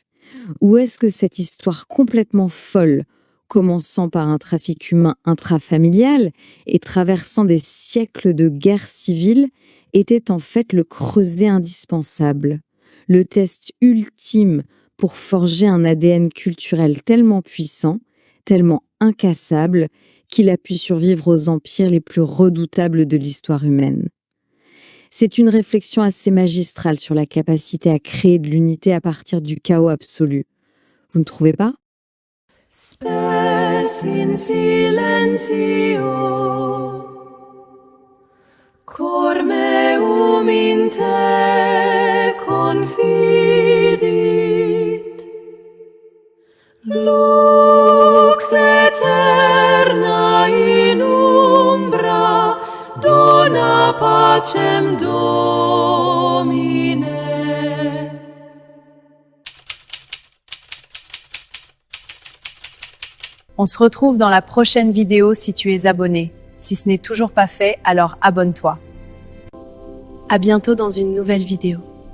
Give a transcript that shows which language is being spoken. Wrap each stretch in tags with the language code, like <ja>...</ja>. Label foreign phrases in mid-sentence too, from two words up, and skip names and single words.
<fr>Ou est-ce que cette histoire complètement folle, commençant par un trafic humain intrafamilial et traversant des siècles de guerre civile, était en fait le creuset indispensable, le test ultime pour forger un ADN culturel tellement puissant, tellement incassable, qu'il a pu survivre aux empires les plus redoutables de l'histoire humaine. C'est une réflexion assez magistrale sur la capacité à créer de l'unité à partir du chaos absolu. Vous ne trouvez pas?</fr> <la>Spes in silentio, cor meum in te confidit, lux eterna in umbra dona pacem Domine.</la> <fr>On se retrouve dans la prochaine vidéo si tu es abonné. Si ce n'est toujours pas fait, alors abonne-toi. À bientôt dans une nouvelle vidéo.</fr>